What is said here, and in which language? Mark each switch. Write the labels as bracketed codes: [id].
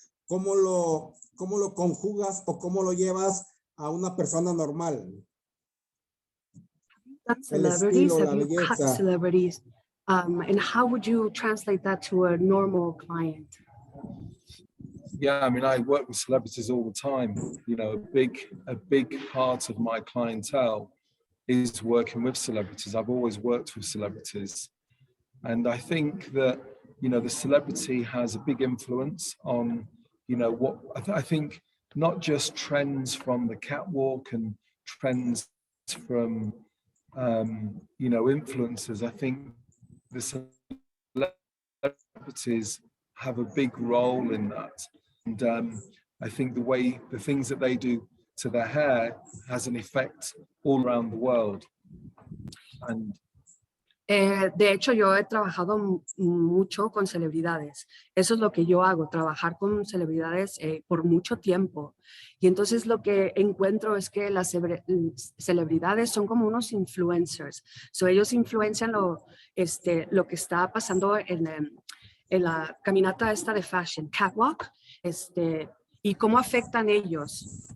[es] ¿Cómo lo conjugas o cómo lo llevas a una persona normal? El estilo, la belleza. [en] Celebrities. And how would you translate that to a normal client? Yeah, I mean, I work with celebrities all the time. A big part of my clientele is working with celebrities. I've always worked with celebrities. And I think that, the celebrity has a big influence on, what I think not just trends from the catwalk and trends from, influencers. I think the celebrities have a big role in that. And I think the things that they do to their hair has an effect all around the world. And [es] de hecho, yo he trabajado mucho con celebridades. Eso es lo que yo hago, trabajar con celebridades por mucho tiempo. Y entonces lo que encuentro es que las celebridades son como unos influencers. So, ellos influencian lo que está pasando en la caminata esta de fashion, catwalk, y cómo afectan ellos.